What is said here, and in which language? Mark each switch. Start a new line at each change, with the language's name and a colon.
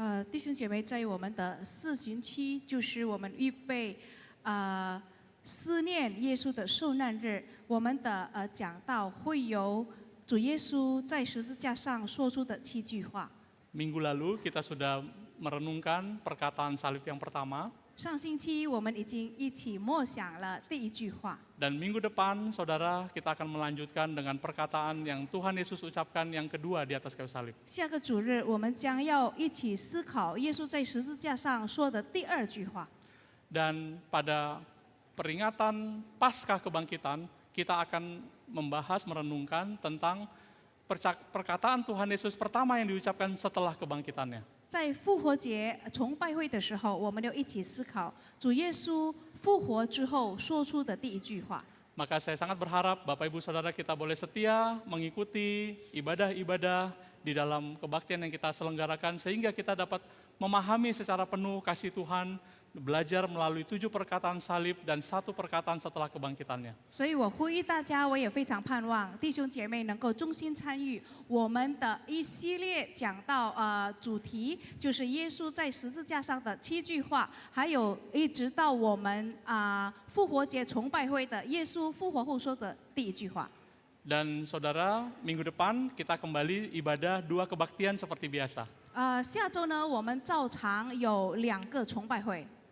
Chinese: 弟兄姐妹，在我们的4旬期，就是我们预备思念耶稣的受难日，我们的讲道会有主耶稣在十字架上说出的7句话。
Indonesian: Minggu lalu kita sudah merenungkan perkataan salib yang pertama.
Chinese: 上星期我们已经一起默想了第1句话。
Indonesian: Dan minggu depan, saudara, kita akan melanjutkan dengan perkataan yang Tuhan Yesus ucapkan yang kedua di atas kayu salib.
Chinese: 下个主日，我们将要一起思考耶稣在十字架上说的第2句话。
Indonesian: Dan pada peringatan Paskah Kebangkitan, kita akan membahas, merenungkan tentang perkataan Tuhan Yesus pertama yang diucapkan setelah kebangkitannya.
Chinese: 在复活节崇拜会的时候，我们就一起思考主耶稣复活之后说出的第1句话。
Indonesian: Maka saya sangat berharap Bapak Ibu Saudara kita boleh setia mengikuti ibadah-ibadah di dalam kebaktian yang kita selenggarakan, sehingga kita dapat memahami secara penuh kasih Tuhan, belajar melalui 7 perkataan salib dan 1 perkataan setelah kebangkitannya.
Chinese: 所以我呼吁大家，我也非常盼望弟兄姐妹能够衷心参与我们的一系列讲到主题，就是耶稣在十字架上的7句话，还有一直到我们复活节崇拜会的耶稣复活后说的第1句话。
Indonesian: Dan saudara, minggu depan kita kembali ibadah 2 kebaktian seperti biasa.
Chinese: 下周呢，我们照常有2个崇拜会。